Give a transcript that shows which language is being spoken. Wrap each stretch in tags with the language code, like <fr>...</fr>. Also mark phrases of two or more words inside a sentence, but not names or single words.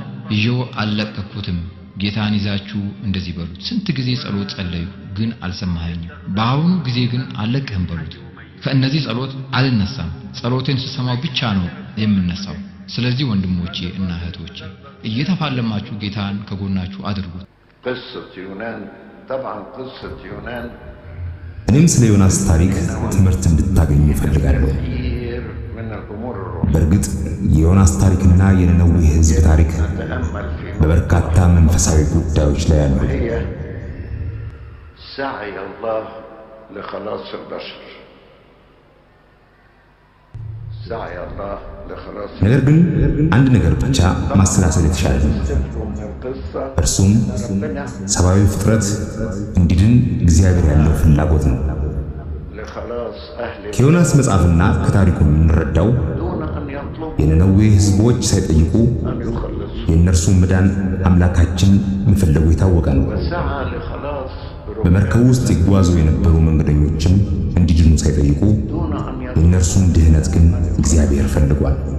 <am>ይዤው አልለቀኩትም። ጌታን ይዛችሁ እንደዚህ በሉት፣ ስንት ጊዜ ጸሎት ጸለዩ ግን አልሰማኸኝም፣ በአሁኑ ጊዜ ግን አልለቅህም በሉት። ከእነዚህ ጸሎት አልነሳም፣ ጸሎቴን ስሰማው ብቻ ነው የምነሳው። ስለዚህ ወንድሞቼ እና እህቶቼ እየተፋለማችሁ ጌታን ከጎናችሁ አድርጉት።</am> <ar>قصة يونان طبعا قصة يونان</ar> <am>እኔም ስለ ዮናስ ታሪክ ትምህርት እንድታገኙ እፈልጋለሁ። በእርግጥ የዮናስ ታሪክና የነነዌ ሕዝብ ታሪክ በበርካታ መንፈሳዊ ጉዳዮች ላይ ያሉ</am> <ar>سعي الله لخلاص البشر سعي الله لخلاص</ar> <am>ነገር ግን አንድ ነገር ብቻ ማሰላሰል የተሻለ ነው። እርሱም ሰብአዊ ፍጥረት እንዲድን እግዚአብሔር ያለው ፍላጎት ነው። ከዮናስ መጽሐፍና ከታሪኩ የምንረዳው የነነዌ ሕዝቦች ሳይጠይቁ የእነርሱ መዳን አምላካችን መፈለጉ የታወቀ ነው። በመርከቡ ውስጥ ይጓዙ የነበሩ መንገደኞችም እንዲድኑ ሳይጠይቁ የእነርሱን ድህነት ግን እግዚአብሔር ፈልጓል።</am>